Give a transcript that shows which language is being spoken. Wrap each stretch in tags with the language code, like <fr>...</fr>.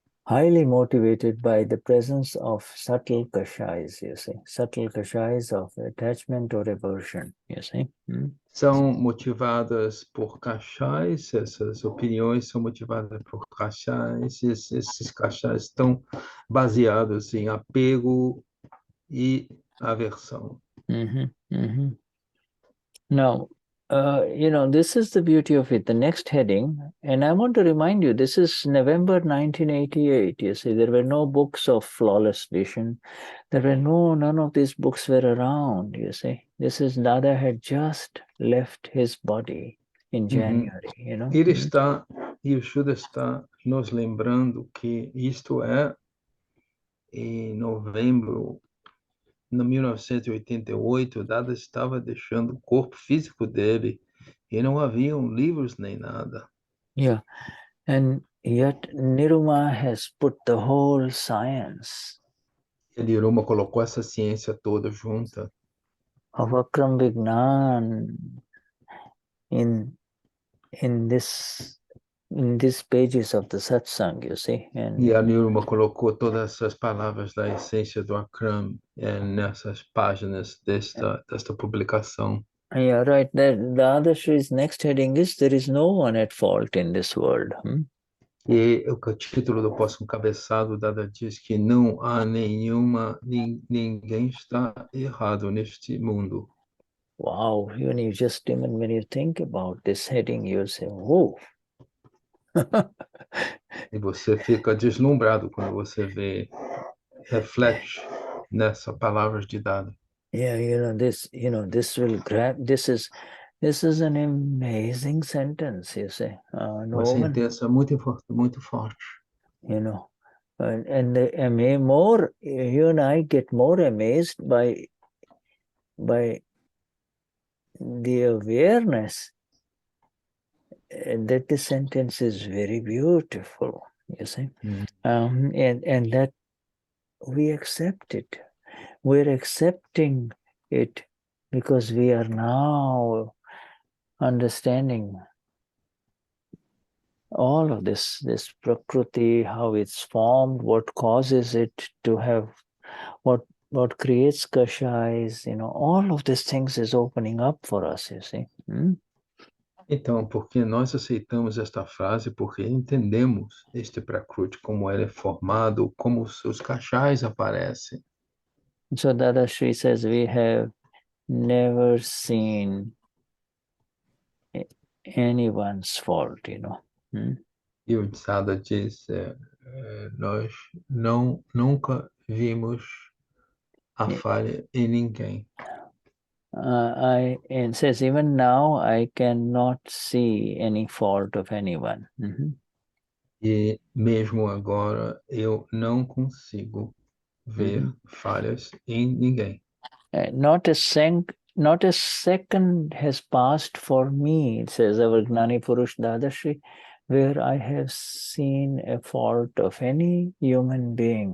<en>highly motivated by the presence of subtle kashais, you see, subtle kashais of attachment or aversion, you see.</en> <pt>São motivadas por kashais, essas opiniões são motivadas por kashais, esses kashais estão baseados em apego e aversão.</pt> <en>Now, this is the beauty of it. The next heading, and I want to remind you, this is November 1988. You see, there were no books of flawless vision. There were none of these books were around, you see. This is Dada had just left his body in January, you know.</en> <pt>Ele está, e o Shuddha está nos lembrando que isto é em novembro de 1988, Dada estava deixando o corpo físico dele e não haviam livros nem nada.</pt> <en>Yeah, and yet Niruma has put the whole science.</en> <pt>E Niruma colocou essa ciência toda junta.</pt> <en>Of Akram Vignan in these pages of the satsang, you see.</en> <pt>E a Niruma colocou todas essas palavras da essência do Akram nessas páginas desta publicação.</pt> <en>Yeah, right. The Dadashri's next heading is "There is no one at fault in this world."</en> <pt>E o título do próximo cabeçado, Dada diz que não há ninguém está errado neste mundo.</pt> <en>Wow, when you think about this heading, you'll say, "Whoa."</en> <pt>E você fica deslumbrado quando você reflete nessas palavras de Dada.</pt> <en>Yeah, this will grab. This is an amazing sentence, you say.</en> <pt>Uma sentença muito forte.</pt> <en>You know, and more, you and I get more amazed by the awareness that the sentence is very beautiful, you see, and that we accept it. We're accepting it because we are now understanding all of this prakruti, how it's formed, what causes it to have, what creates kashais, all of these things is opening up for us, you see.</en> <pt>Então, porque nós aceitamos esta frase, porque entendemos este prakruti, como ele é formado, como os seus kashais aparecem.</pt> <en>So Dadashri says we have never seen anyone's fault,</en> <pt>E o Dada diz, nós nunca vimos a falha em ninguém.</pt> <en>It says even now I cannot see any fault of anyone.</en> <pt>E mesmo agora eu não consigo ver falhas em ninguém.</pt> <en>Not a second has passed for me, it says our Gnani Purush Dadashri, where I have seen a fault of any human being.</en>